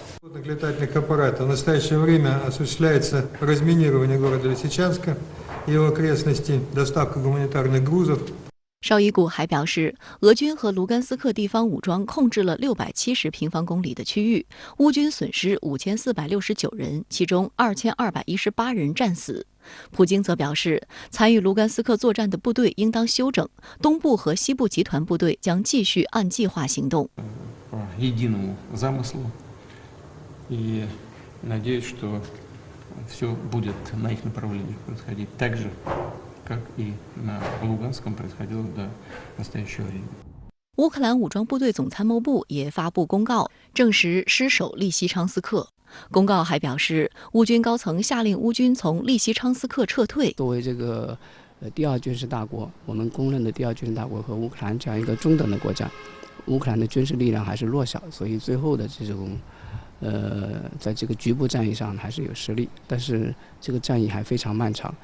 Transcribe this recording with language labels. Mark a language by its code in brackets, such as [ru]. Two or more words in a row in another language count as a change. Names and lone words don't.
[ru] Летательных аппаратов. В настоящее время осуществляется разминирование города Лисичанска и его окрестностей, доставка гуманитарных грузов. [zh] 绍伊古还表示，俄军和卢甘斯克地方武装控制了670平方公里的区域，乌军损失5469人，其中2218人战死。普京则表示，参与卢甘斯克作战的部队应当休整，东部和西部集团部队将继续按计划行动。 [ru] единому замыслу и надеюсь, что все будет на их направлениях происходить так же, как и на Луганском происходило до настоящего времени. [zh] 乌克兰武装部队总参谋部也发布公告，证实失守利西昌斯克。公告还表示，乌军高层下令乌军从利西昌斯克撤退。作为这个第二军事大国，我们公认的第二军事大国和乌克兰这样一个中等的国家，乌克兰的军事力量还是弱小，所以最后的这种在这个局部战役上还是有实力，但是这个战役还非常漫长。